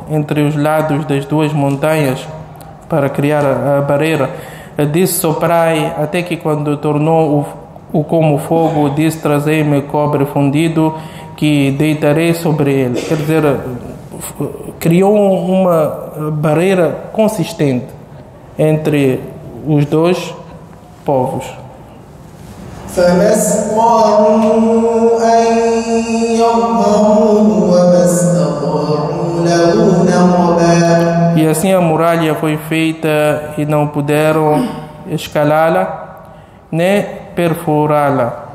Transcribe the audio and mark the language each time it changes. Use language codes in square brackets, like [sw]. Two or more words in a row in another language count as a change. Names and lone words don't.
[pt] entre os lados das duas montanhas para criar a barreira, disse: soprai, até que quando tornou o como fogo, disse: trazei-me cobre fundido, que deitarei sobre ele. Quer dizer, criou uma barreira consistente entre os dois povos. [ar] فما استطاعوا أن يظهروه وما استطاعوا له نقبا. [pt] E assim a muralha foi feita e não puderam escalá-la nem perfurá-la.